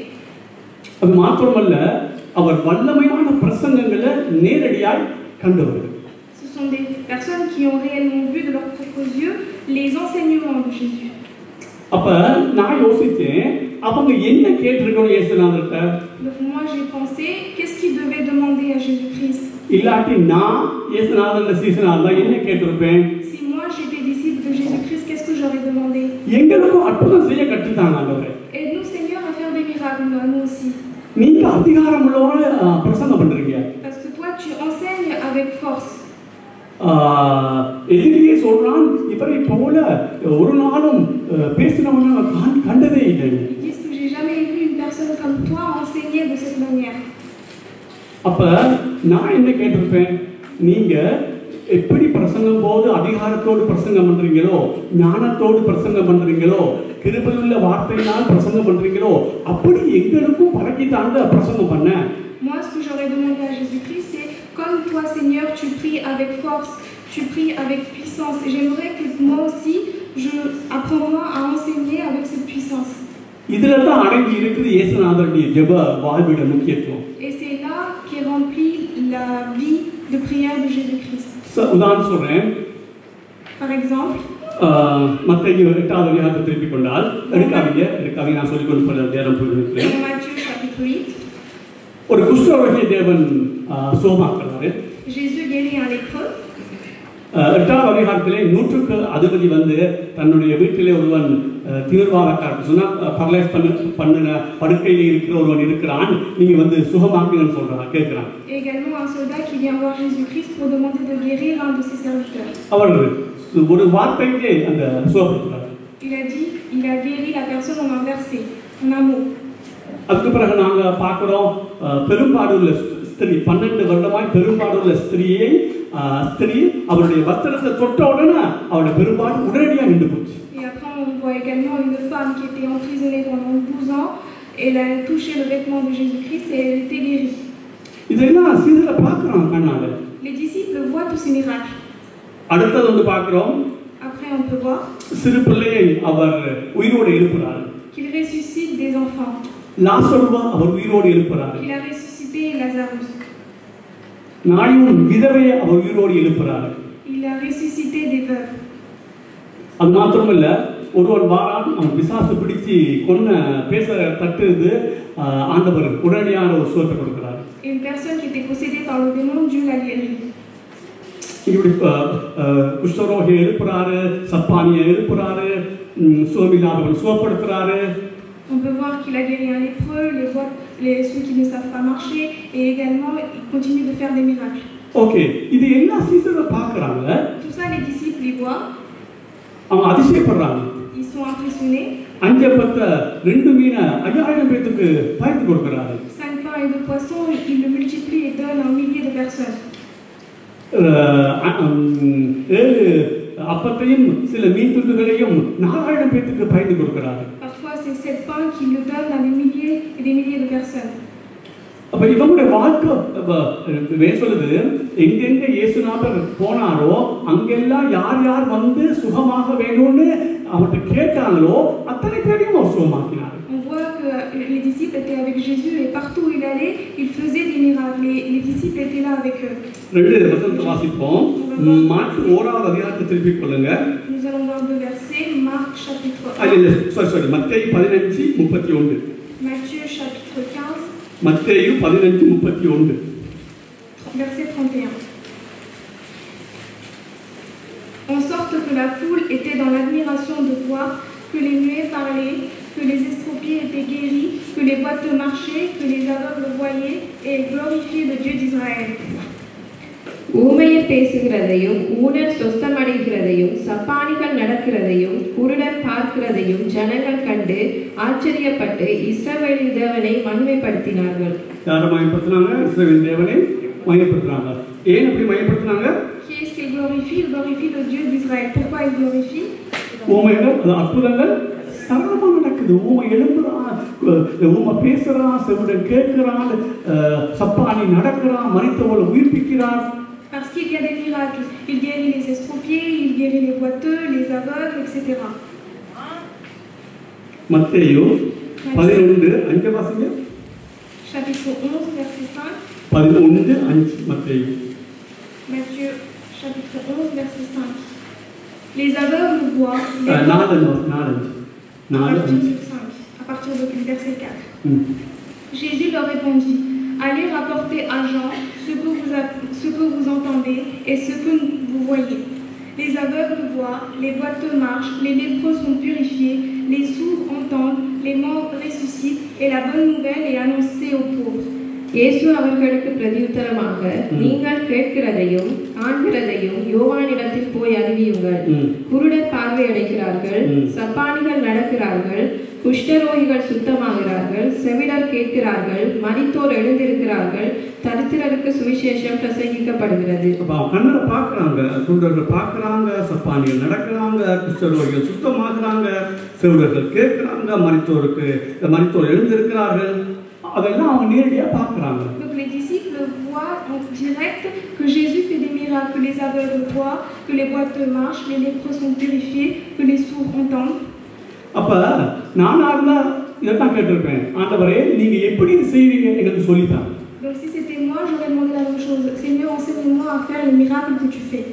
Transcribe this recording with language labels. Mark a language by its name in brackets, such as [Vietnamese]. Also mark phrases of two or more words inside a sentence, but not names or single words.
[Tamil] அது மாத்திரமல்ல, அவர் வல்லமையான பிரசங்கங்களை நேரடியாய் கண்டவர்கள். [French] Ce sont des personnes qui ont réellement vu de leurs propres yeux les enseignements de Jésus. [Tamil] அப்ப நான் யோசிச்சேன், அவங்க என்ன கேட்டிருக்கணும் இயேசுநாதர்கிட்ட? [French] Donc moi j'ai pensé, qu'est-ce qu'ils devaient demander à Jésus-Christ? [Tamil] இல்லாட்டி நான் இயேசுநாதர்ல சீசனா இருந்தா என்ன கேட்டிருப்பேன்? [French] Si moi j'étais disciple de Jésus-Christ, qu'est-ce que j'aurais demandé? [Tamil] எங்களுக்கும் அற்புதம் செய்ய கற்றுத்தாங்க ஆண்டவரே. [French] Aide-nous Seigneur à faire des miracles, nous aussi. [Tamil] நீங்க அதிகாரம் உள்ளவங்க பிரசங்கம் பண்றீங்க. [French] Parce que toi tu enseignes avec force. [Tamil] எதிரியே சொல்றான், இவரை போல ஒரு நாளும் பேசினவங்க நான் கண்டதே இல்லை. [French] Ils disent que j'ai jamais vu une personne comme toi enseigner de cette manière. [Tamil] அப்ப நான் என்ன கேட்டிருப்பேன், நீங்க எப்படி பிரசங்கம் போது அதிகாரத்தோடு பிரசங்கம் பண்றீங்களோ, ஞானத்தோடு பிரசங்கம் பண்றீங்களோ, கிருபையுள்ள வார்த்தையினால் பிரசங்கம் பண்றீங்களோ, அப்படி எங்களுக்கும் பழக்கித்தாங்க பிரசங்கம் பண்ண. [French] Moi ce que j'aurais demandé à Jésus-Christ c'est, comme toi Seigneur tu pries avec force, tu pries avec puissance, et j'aimerais que moi aussi je apprends à enseigner avec cette puissance. [Tamil] இதுல தான் அடங்கி இருக்குது இயேசுநாதருடைய ஜெப வாழ்விட முக்கியத்துவம். [French] Et c'est là qu'est remplie la vie de prière de Jésus-Christ. [Tamil] உதாரணம் சொல்றேன். [French] Par exemple, [Tamil] மத்தேயு 8வது அதிகாரத்தை திருப்பிக் கொண்டால், எடுக்காதீங்க நான் சொல்லிக் கொண்டு போற நேரம் போயிருக்கிறேன். [French] dans Matthieu chapitre 8, [Tamil] ஒரு குஷ்டரோகியை தேவன் சுகமாக்குறாரு. [French] Jésus guérit un lépreux. [Tamil] 8வது அதிகாரத்திலே 100க்கு அதிபதி வந்து தன்னுடைய வீட்டிலே ஒருவன் தீவிரவாதக்காரர் சொன்னா பரலைஸ் பண்ணின படுக்கையிலே இருக்கிற ஒருவன் இருக்கிறான், நீங்க வந்து சுகமாக்குங்கன்னு சொல்றான் கேட்கிறான். [French] Et également un soldat qui vient voir Jésus-Christ pour demander de guérir un de ses serviteurs. [Tamil] அவர் ஒரு வார்த்தையிலே அந்த சுகப்படுத்துறார். [French] Il a guéri la personne en un verset, en un mot. [Tamil] அதுக்கு பிறகு நாங்க பார்க்கிறோம், பெரும்பாடுள்ள ஸ்திரீ 12 வருடமாய் பெரும்பாடுள்ள ஸ்திரீ அவருடைய வஸ்திரத்தை தொட்ட உடனே அவருடைய பெரும்பாடு உடனடியாக நின்று போச்சு. [French] Et après on voit également une femme qui était emprisonnée pendant 12 ans, elle a touché le vêtement de Jésus-Christ et elle était guérie. [Tamil] இதெல்லாம் சீசரை பார்க்கிறோம் கண்ணால. [French] Les disciples voient tous ces miracles. [Tamil] அடுத்தது வந்து பார்க்கிறோம், [French] Après on peut voir [Tamil] சிறு பிள்ளையை அவர் உயிரோடு எழுப்புறார். [French] qu'il ressuscite des enfants. [Tamil] லாசருவை அவர் உயிரோடு எழுப்புறார். [French] Qu'il a ressuscité Lazarus. [Tamil] நாயும் விதவையை அவர் உயிரோடு எழுப்புறார். [French] Il a ressuscité des veuves. [Tamil] அது மாத்திரமல்ல, ஒருவன் வாரான், அவன் பிசாசு பிடிச்சு கொன்ன பேச தட்டுது, ஆண்டவர் உடனடியான ஒரு சுகத்தை கொடுக்கிறார். [French] Et une personne qui était possédée par le démon, Dieu l'a guérie. [Tamil] இப்படி குஷ்டரோகியை எழுப்புறாரு, சப்பானியை எழுப்புறாரு, சுகமில்லாதவன் சுகப்படுத்துறாரு. [French] On peut voir qu'il a guéri un lépreux, ceux qui ne savent pas marcher, et également il continue de faire des miracles. [Tamil] ஓகே, இது எல்லா சீசரும் பார்க்கறாங்க. [French] Tout ça les disciples les voient. [Tamil] அவங்க அதிசயப்படுறாங்க. [French] Ils sont impressionnés. [Tamil] 5 பத்த 2 மீன 5000 பேருக்கு பகிர்ந்து கொடுக்கறாரு. [French] 5 pains et 2 poissons, il le multiplie et donne à un millier de personnes. [Tamil] 7 அப்பத்தையும் சில மீன் துண்டுகளையும் 4000 பேருக்கு பகிர்ந்து கொடுக்கறாரு. [French] Parfois c'est 7 pains qu'il le donne à des milliers et des milliers de personnes. [Tamil] அப்ப இவங்களுடைய வாழ்க்கை சொல்லுது, எங்கெங்க இயேசுநாதர் போனாரோ அங்கெல்லாம் யார் யார் வந்து சுகமாக வேணும்னு அவர்கிட்ட கேட்டாங்களோ அத்தனை பேரையும் அவர் சுகமாக்கினார். [French] On voit que les disciples étaient avec Jésus et partout où il allait, il faisait des miracles. Les disciples étaient là avec eux. [Tamil] 2 வசனத்தை வாசிப்போம். மார்க் 1வது அதிகாரத்தை திருப்பிக் கொள்ளுங்க. [French] Nous allons voir 2 versets. Marc chapitre 1. [Tamil] மத்தேயு 15:31. [French] Matthieu chapitre 15. [Tamil] மத்தேயு 15:31. [French] Verset 31. En sorte que la foule était dans l'admiration de voir que les muets parlaient, que les estropiés étaient guéris, que les boiteux marchaient, que les aveugles voyaient, et glorifiaient le Dieu d'Israël. [Tamil] ஊமையர் பேசுகிறதையும் ஊனர் சொஸ்தமடைகிறதையும் சப்பானிகள் நடக்கிறதையும் குருடர் பார்க்கிறதையும் ஜனங்கள் கண்டு ஆச்சரியப்பட்டு இஸ்ரவேலின் தேவனை மகிமைப்படுத்தினார்கள். யாரை மகிமைப்படுத்தினாங்க? இஸ்ரவேலின் தேவனை மகிமைப்படுத்தினாங்க. ஏன் அப்படி மையப்படுத்தினாங்க? [French] Qui est-ce qu'il glorifie? Il glorifie le Dieu d'Israël. Pourquoi il glorifie? [Tamil] ஊமைகள், அது அற்புதங்கள் சரளமா நடக்குது. ஊமை எழும்புறான், ஊமை பேசுறான், செவிடன் கேட்கிறான், சப்பானி நடக்கிறான், மரித்தவளை உயிர்ப்பிக்கிறார். [French] Parce qu'il y a des miracles. Il guérit les estropiés, il guérit les boiteux, les aveugles, etc. [Tamil] மத்தேயு 11:5 வாசிங்க. [French] Chapitre 11, verset 5. [Tamil] 11:5 மத்தேயு. [French] Matthieu, chapitre 11, verset 5. Les aveugles voient. Les 4:5. À partir du verset 4. Jésus leur répondit, allez rapporter à Jean ce que vous entendez et ce que vous voyez. Les aveugles voient, les boiteux marchent, les lépreux sont purifiés, les sourds entendent, les morts ressuscitent et la bonne nouvelle est annoncée aux pauvres. [Tamil] இயேசு அவர்களுக்கு பிரதியுத்தரமாக, நீங்கள் கேட்கிறதையும் காண்கிறதையும் யோவானிடத்தில் போய் அறிவியுங்கள். குருடர் பார்வையடைகிறார்கள், சப்பானிகள் நடக்கிறார்கள், குஷ்டரோகிகள் சுத்தமாகிறார்கள், செவிடர் கேட்கிறார்கள், மரித்தோர் எழுந்திருக்கிறார்கள், தரித்திரருக்கு சுவிசேஷம் பிரசங்கிக்கப்படுகிறது. கண்ணரை பார்க்கறாங்க, குருடர்கள் பார்க்கறாங்க, சப்பானிகள் நடக்கிறாங்க, குஷ்டரோகிகள் சுத்தமாகிறாங்க, செவிடர்கள் கேட்கிறாங்க, மரித்தோர் எழுந்திருக்கிறார்கள். அதெல்லாம் அவங்க நேரடியா பார்க்கறாங்க. [French] Donc les disciples voient en direct que Jésus fait des miracles, que les aveugles voient, que les boiteux marchent, les lépreux sont purifiés, que les sourds entendent. [Tamil] அப்ப நானா இருந்தா இதான் கேட்டிருப்பேன், ஆண்டவரே நீங்க எப்படி செய்வீங்க எங்களுக்கு சொல்லித்தாங்க. [French] Donc si c'était moi, j'aurais demandé la même chose. Seigneur, enseigne-moi à faire les miracles que tu fais.